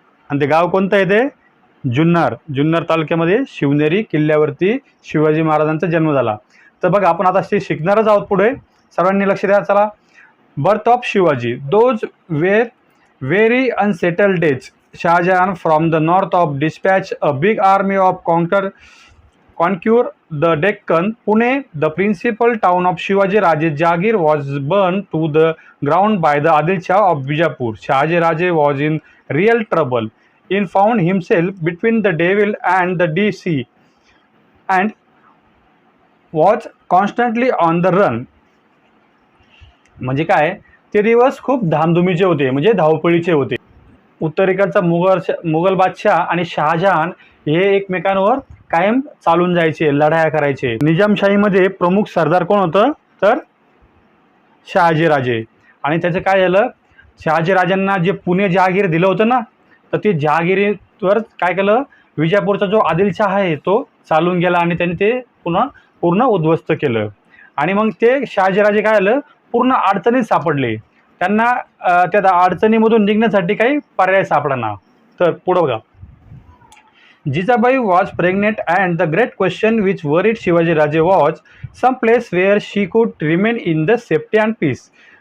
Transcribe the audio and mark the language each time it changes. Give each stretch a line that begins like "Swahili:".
Marathi: आणि ते गाव कोणतं येते, जुन्नर तालुक्यामध्ये शिवनेरी किल्ल्यावरती शिवाजी महाराजांचा जन्म झाला. तर बघा, आपण आता ते शिकणारच आहोत पुढे. सर्वांनी लक्ष द्या. चला,
English: Birth of Shivaji. Those were very unsettled days. Shahjahan from the north of dispatch a big army of conquer the Deccan. Pune, the principal town of Shivaji Raje's Jagir, was burned to the ground by the Adil Shah of Bijapur. Shahaji Raje was in real trouble. He found himself between the devil and the sea and was constantly on the run.
Marathi: म्हणजे काय, ते दिवस खूप धामधुमीचे होते, म्हणजे धावपळीचे होते. उत्तरेकडचा मुघल बादशाह आणि शहाजहान हे एकमेकांवर कायम चालून जायचे, लढाया करायचे. निजामशाहीमध्ये प्रमुख सरदार कोण होतं, तर शहाजीराजे. आणि त्याचं काय झालं, शहाजीराजांना जे पुणे जहागीर दिलं होतं ना, तर ते जहागिरीवर काय केलं, विजापूरचा जो आदिलशाह आहे तो चालून गेला आणि त्यांनी ते पूर्ण उद्ध्वस्त केलं. आणि मग ते शहाजीराजे काय झालं, पूर्ण अडचणीत सापडले. त्यांना त्या अडचणीमधून निघण्यासाठी काही पर्याय सापडना. तर पुढं बघा,
English: Jijabai was pregnant and the great question which worried Shivaji Raje was some place where she could remain in the safety and peace.